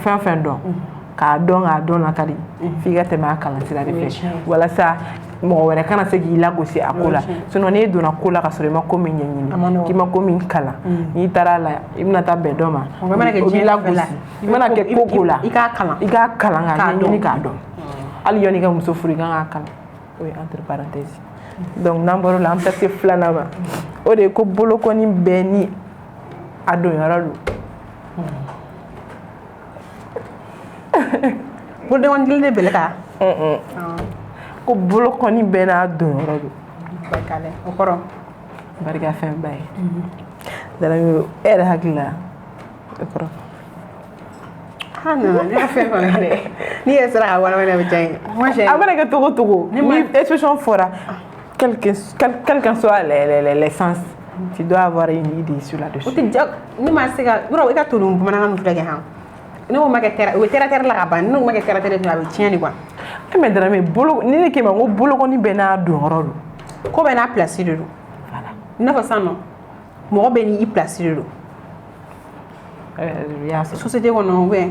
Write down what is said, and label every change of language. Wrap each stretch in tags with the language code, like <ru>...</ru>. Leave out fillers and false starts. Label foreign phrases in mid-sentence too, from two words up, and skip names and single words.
<bm>fɛn fɛn dɔn k'a dɔn la ka di f'i ka tɛmɛ a kalan sira de fɛ walasa mɔgɔ wɛrɛ kana se k'i lagosi a ko la sinon n'e donna ko la ka sɔrɔ i ma ko min ɲɛɲini k'i ma ko min kalan n'i taara la i bɛna taa bɛn dɔ ma o b'i lagosi i mana kɛ ko ko la i k'a kalan k'a ɲɛɲini k'a dɔn hali yanni i ka muso furu i kan k'a kalan o ye</bm> <fr>entre parenthèses donc</fr> <bm>n'an bɔr'o la an bɛ taa se filanan ma o de ye ko bolokɔni bɛɛ ni a donyɔrɔ don bolokɔni kelen de bɛlɛ ka ko bolokɔni bɛɛ n'a donyɔrɔ don o kɔrɔ barika fɛnba ye Dramé e yɛrɛ hakili la o kɔrɔ ne ka fɛn fana dɛ n'i yɛrɛ sera ka walawala a bɛ diya n ye a mana kɛ cogo cogo ni</bm> <fr>expression fɔra quel qu'en soit les sens tu dois avoir une idée sur la dessus</fr> <bm>o tɛ ja ne ma se ka yɔrɔ i ka to nin bamanankan ninnu filɛ kɛ han ne ko ma kɛ terre o bɛ terre la ka ban ne ko ma kɛ terre a bɛ tiɲɛ de quoi mais Dramé ni ne k'i ma ko bolokɔni bɛɛ n'a donyɔrɔ don ko bɛɛ n'a place de don i n'a fɔ sisan nɔ mɔgɔ bɛɛ n'i place de don société kɔnɔ</bm> <fr>ou bien</fr>